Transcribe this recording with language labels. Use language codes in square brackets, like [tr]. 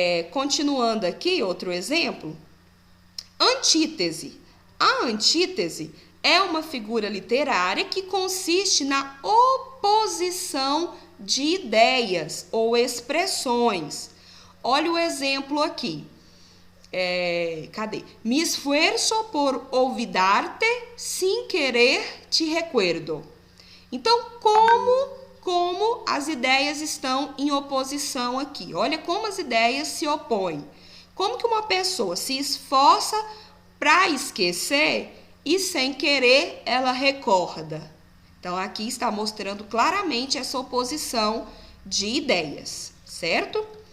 [pt] Continuando aqui, outro exemplo. Antítese. A antítese é uma figura literária que consiste na oposição de ideias ou expressões. Olha o exemplo aqui. Cadê? [es] Me esfuerzo por olvidarte, sin querer te recuerdo. [pt] Então, como as ideias estão em oposição aqui? Olha como as ideias se opõem. Como que uma pessoa se esforça para esquecer e sem querer ela recorda? Então, aqui está mostrando claramente essa oposição de ideias, certo?